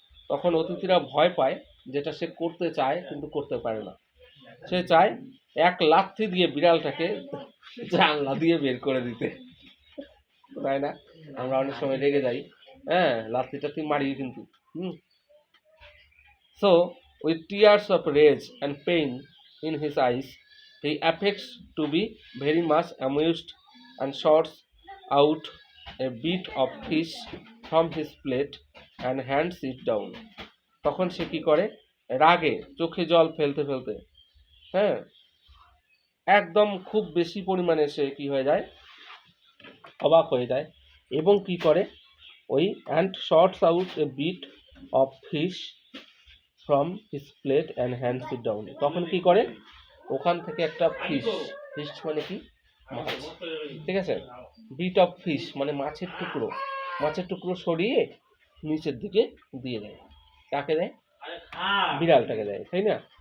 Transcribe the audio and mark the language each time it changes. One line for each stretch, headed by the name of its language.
Bangla: তখন অতিথিরা ভয় পায়, যেটা সে করতে চায় কিন্তু করতে পারে না, সে চায় এক লাথি দিয়ে বিড়ালটাকে জানলা দিয়ে বের করে দিতে, তাই না, আমরা অনেক সময় রেগে যাই, হ্যাঁ লাথি টাথি মারি কিন্তু।
English: So, with tears of rage and pain in his eyes, he affects to be very much amused and sorts out a bit of fish from his plate and hands it down.
Bangla: তখন সে কি করে, রাগে চোখে জল ফেলতে ফেলতে, হ্যাঁ একদম খুব বেশি পরিমাণে সে কি হয়ে যায়, অবাক হয়ে যায়, এবং কি করে ওই
English: and sorts out a bit of fish from his plate and hands it down,
Bangla: তখন কি করে ওখান থেকে একটা ফিশ মানে কি মাছ, ঠিক আছে,
English: bit of fish
Bangla: মানে মাছের টুকরো সরিয়ে নিচের দিকে দিয়ে দেয়, কাকে দেয়, বিড়ালটাকে দেয়, তাই না।